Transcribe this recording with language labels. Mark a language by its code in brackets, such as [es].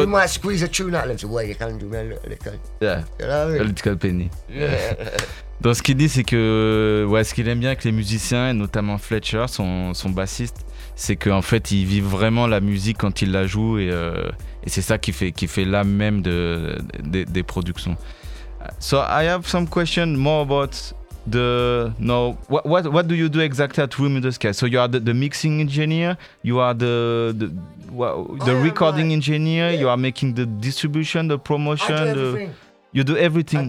[en] you might squeeze a tune out of them, well, you can do me a little. Yeah. You know what I mean? A little penny. Yeah. [fr] Donc ce qu'il dit, c'est que ouais, ce qu'il aime bien avec les musiciens, et notamment Fletcher, son bassiste, c'est qu'en fait, ils vivent vraiment la musique quand ils la jouent, et c'est ça qui fait l'âme même des productions. [en] So I have some question more about the no what do you do exactly at Room in the Sky? So you are the mixing engineer, you are the recording engineer, yeah. You are making the distribution, the promotion. I do everything. You do everything.